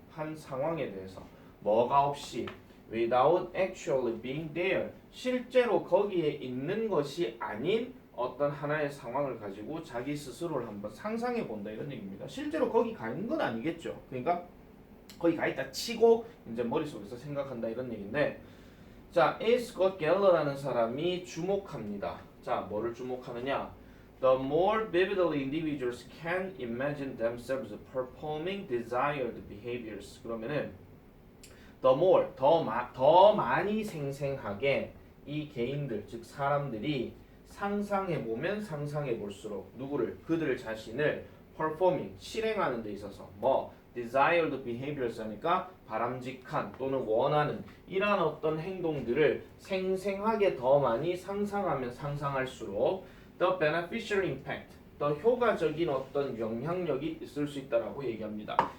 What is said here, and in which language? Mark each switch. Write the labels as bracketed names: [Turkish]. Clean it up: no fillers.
[Korean] 한 상황에 대해서 뭐가 없이 [English] without actually being there [Korean] 실제로 거기에 있는 것이 아닌 어떤 하나의 상황을 가지고 자기 스스로를 한번 상상해 본다 이런 얘기입니다. 실제로 거기 가 있는 건 아니겠죠. 그러니까 거기 가 있다 치고 이제 머릿속에서 생각한다 이런 얘기인데 자, A. 스콧 갤러라는 사람이 주목합니다. 자, 뭐를 주목하느냐? [English] The more vividly individuals can imagine themselves performing desired behaviors. [Korean] 그러면은 [English] the more [Korean] 더 많이 생생하게 이 개인들 즉 사람들이 상상해 보면 상상해 볼수록 누구를 그들 자신을 performing 실행하는 데 있어서 뭐 [English] desired behaviors [Korean] 하니까 바람직한 또는 원하는 이러한 어떤 행동들을 생생하게 더 많이 상상하면 상상할수록 [English] the beneficial impact [Korean] 더 효과적인 어떤 영향력이 있을 수 있다라고 얘기합니다.